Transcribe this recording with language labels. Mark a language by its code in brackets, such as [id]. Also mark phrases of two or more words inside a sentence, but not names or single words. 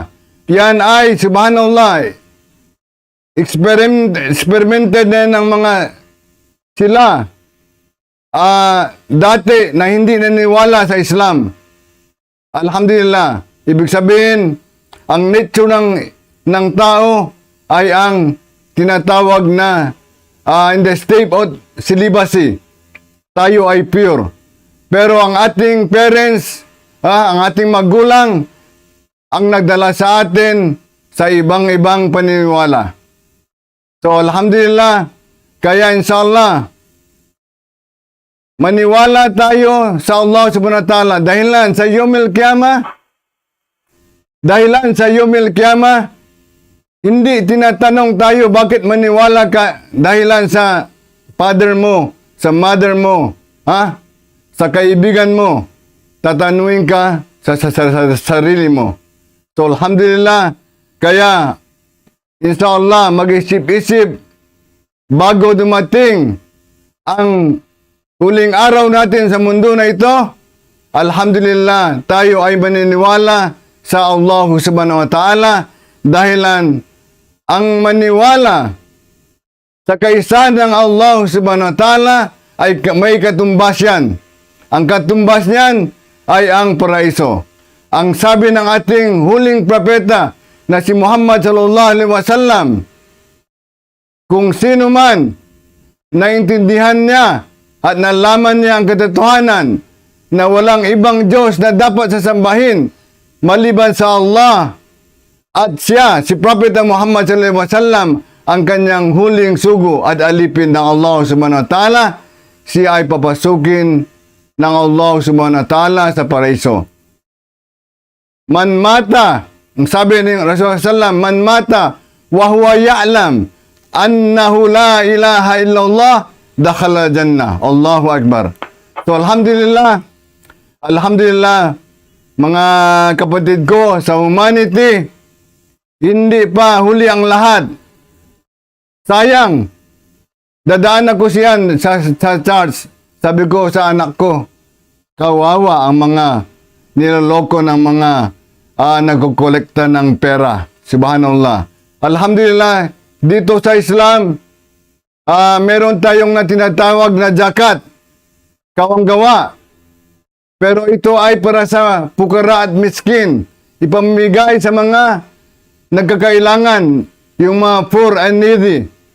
[tl] Yan ay, subhanallah, experimented na ng mga sila dati na hindi naniwala sa Islam. Alhamdulillah. Ibig sabihin, ang nature ng tao ay ang tinatawag na [en] in the state of celibacy. [tl] Tayo ay pure. Pero ang ating parents, ang ating magulang, ang nagdala sa atin sa ibang-ibang paniniwala. So, alhamdulillah, kaya inshallah, maniwala tayo sa [ar] الله سبحانه وتعالى [tl] dahilan sa [ar] يوم القيامة, [tl] hindi tinatanong tayo bakit maniwala ka dahilan sa father mo, sa mother mo, sa kaibigan mo. Tatanungin ka sa sarili mo. So, alhamdulillah, kaya, inshallah, mag-isip-isip bago dumating ang huling araw natin sa mundo na ito. Alhamdulillah, tayo ay maniniwala sa [ar] الله سبحانه وتعالى [tl] dahilan ang maniwala sa kaisahan ng [ar] الله سبحانه وتعالى [tl] ay may katumbas yan. Ang katumbas niyan ay ang paraiso. Ang sabi ng ating huling propeta na si Muhammad [ar] صلى الله عليه وسلم, [tl] kung sino man naintindihan niya at nalaman niya ang katotohanan na walang ibang Diyos na dapat sasambahin maliban sa Allah at siya, si Propeta Muhammad [ar] صلى الله عليه وسلم, [tl] ang kanyang huling sugo at alipin ng [ar] الله سبحانه وتعالى, [tl] siya ay papasukin ng [ar] الله سبحانه وتعالى [tl] sa paraiso. [ar] من مات, [tl] ang sabi ni [ar] رسول الله صلى الله من مات وهو يعلم أنه لا إله إلا الله دخل الجنة. الله أكبر. [tl] So alhamdulillah, mga kapatid ko sa humanity, hindi pa huli ang lahat. Sayang, dadaan ako siyan sa church. Sabi ko sa anak ko, kawawa ang mga niloloko ng mga nagkukolekta ng pera. Subhanallah. Alhamdulillah, dito sa Islam, meron tayong na tinatawag na zakat, kawang-gawa. Pero ito ay para sa pukara at miskin. Ipamigay sa mga nagkakailangan, yung mga [en] poor and needy.